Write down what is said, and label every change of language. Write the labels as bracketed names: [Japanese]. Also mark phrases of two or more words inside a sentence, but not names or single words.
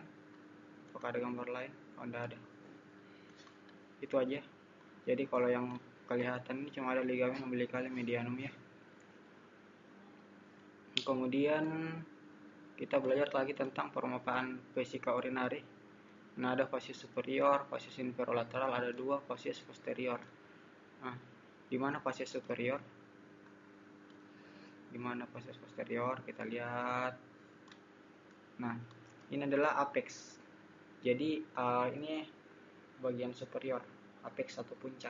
[Indonesian] Apakah ada gambar lain? Oh, tidak ada. Itu aja. Jadi kalau yang kelihatan ini cuma ada ligamen umbilicalis medianum ya. Kemudian kita belajar lagi tentang permukaan vesika urinari. Nah, ada facies superior, facies inferolateral, ada 2 facies posterior. Nah, di mana facies superior? Di mana facies posterior? Kita lihat. Nah, ini adalah apex. Jadi ini bagian superior, apex atau puncak.